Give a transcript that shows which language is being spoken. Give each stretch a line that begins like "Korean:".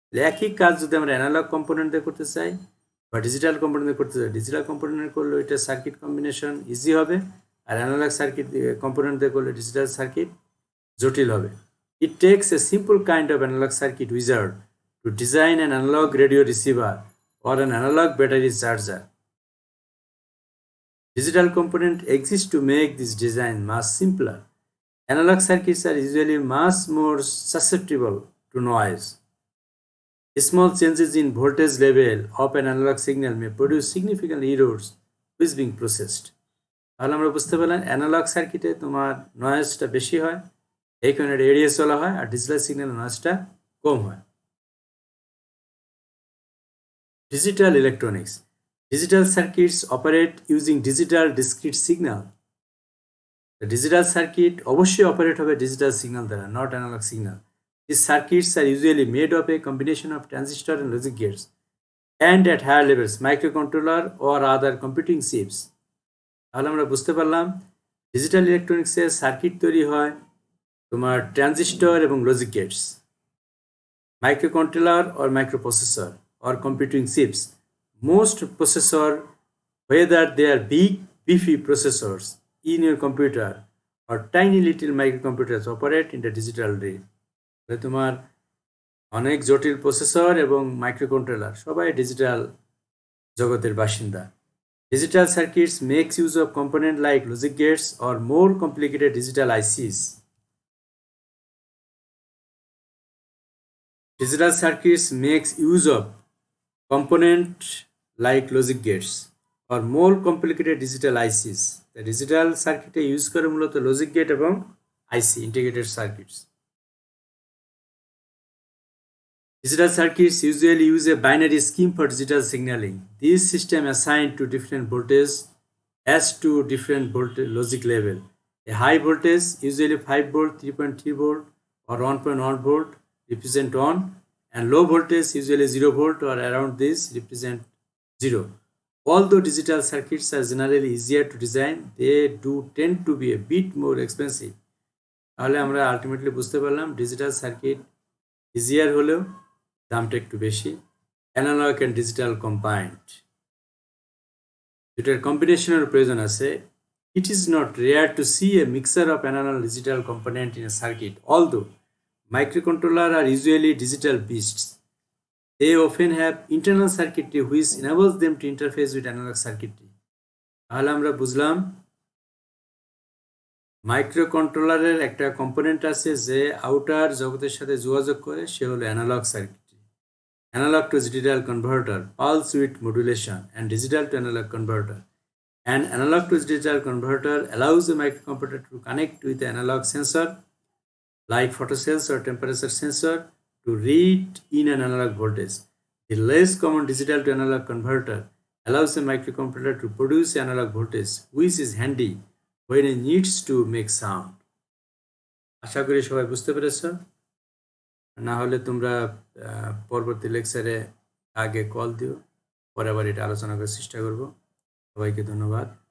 Bangla: একই কাজ যদি আমরা অ্যানালগ কম্পোনেন্ট দিয়ে করতে চাই বা ডিজিটাল কম্পোনেন্ট দিয়ে করতে চাই, ডিজিটাল কম্পোনেন্ট করলে এটা সার্কিট কম্বিনেশন ইজি হবে, আর অ্যানালগ সার্কিট কম্পোনেন্ট দিয়ে করলে ডিজিটাল সার্কিট জটিল হবে.
English: It takes a simple kind of analog circuit wizard to design an analog radio receiver or an analog battery charger. Digital component exists to make this design much simpler. Analog circuits are usually much more susceptible to noise. Small changes in voltage level of an analog signal may produce significant errors which being processed.
Bangla: তাহলে আমরা বুঝতে পারলাম analogue সার্কিটে তোমার নয়েজটা বেশি হয়, এই কারণে এড়িয়ে চলা হয়, আর ডিজিটাল সিগন্যাল নয়েজটা কম হয়.
English: Digital electronics. Digital circuits operate using digital discrete signal. The digital circuit
Bangla: অবশ্যই
English: operate
Bangla: হবে
English: digital signal
Bangla: দ্বারা,
English: not analog signal. These circuits are usually made of a combination of transistor and logic gates, and at higher levels, microcontroller or other computing chips.
Bangla: তাহলে আমরা বুঝতে পারলাম digital ইলেকট্রনিক্সের circuit তৈরি হয় তোমার ট্রানজিস্টর এবং logic Gates,
English: microcontroller or microprocessor or computing chips. Most processor, whether they are big beefy processors in your computer or tiny little microcomputers, operate in the digital way.
Bangla: তোমার অনেক জটিল processor এবং microcontroller সবাই digital জগতের বাসিন্দা.
English: Digital circuits makes use of components like logic gates or more complicated digital ICs. Digital circuits makes use of components like logic gates or more complicated digital ICs. The digital circuit use
Bangla: করে মূলত
English: logic gate
Bangla: এবং
English: IC integrated circuits. Digital circuits usually use a binary scheme for digital signaling. This system assigned to different voltage as to different voltage logic level. A high voltage, usually 5 volt, 3.3 volt or 1.1 volt represent on, and low voltage, usually 0 volt or around this represent 0. Although digital circuits are generally easier to design, they do tend to be a bit more expensive.
Bangla: তাহলে আমরা ultimately বুঝতে পারলাম digital circuit easier হলেও দামটা একটু বেশি.
English: analogue and digital combined
Bangla: দুটার কম্বিনেশনের প্রয়োজন আছে.
English: It is not rare to see a mixture of analog and digital component in a circuit, although microcontrollers are usually digital beasts. They often have internal circuitry which enables them to interface with analog circuitry.
Bangla: তাহলে আমরা বুঝলাম মাইক্রোকন্ট্রোলারের একটা component আছে যে outer জগতের সাথে যোগাযোগ করে, সে হলো analogue circuitry.
English: Analog to digital converter, pulse width modulation, and digital to analog converter. An analog to digital converter allows a microcomputer to connect with the analog sensor like photocells or temperature sensor to read in an analog voltage. The less common digital to analog converter allows a microcomputer to produce analog voltage which is handy when it needs to make sound.
Bangla: আশা করি সবাই বুঝতে পেরেছো। না হলে তোমরা পরবর্তী লেকচারে আগে কল দিও, পরে আবার এটা আলোচনা করার চেষ্টা করব। সবাইকে ধন্যবাদ।